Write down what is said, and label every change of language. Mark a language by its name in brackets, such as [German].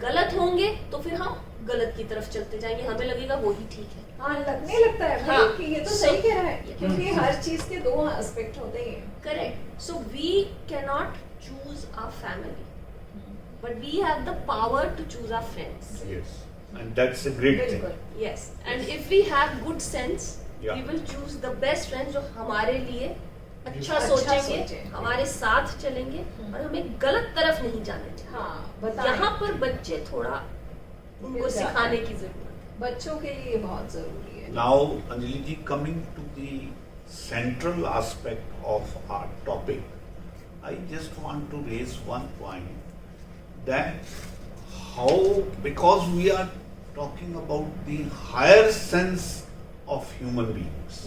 [Hindi] गलत होंगे तो फिर हम गलत की तरफ चलते जाएंगे, हमें लगेगा वो ही ठीक है। हाँ, लगने लगता है हाँ। कि ये तो सही कह रहा है, क्योंकि हर चीज के दो एस्पेक्ट होते ही हैं। [English] Correct. So we can not choose our family, but we have the power to choose our friends. Yes, and that's a great thing. [Hindi] बिल्कुल। [English] Yes, and if we have good sense, Yeah. we will choose the best friends [Hindi] जो हमारे लिए अच्छा अच्छा सोचेंगे, सोचें। हमारे साथ चलेंगे, और हमें गलत तरफ नहीं जाने चाहिए। हाँ, बताएं। यहाँ पर बच्चे थोड़ा उनको मिल जाते सिखाने हैं। की जरूरत है। बच्चों के लिए बहुत जरूरी है। [English] Now, Anjali ji, coming to the central aspect of our topic, I just want to raise one point, that how, because we are talking about the higher sense of human beings,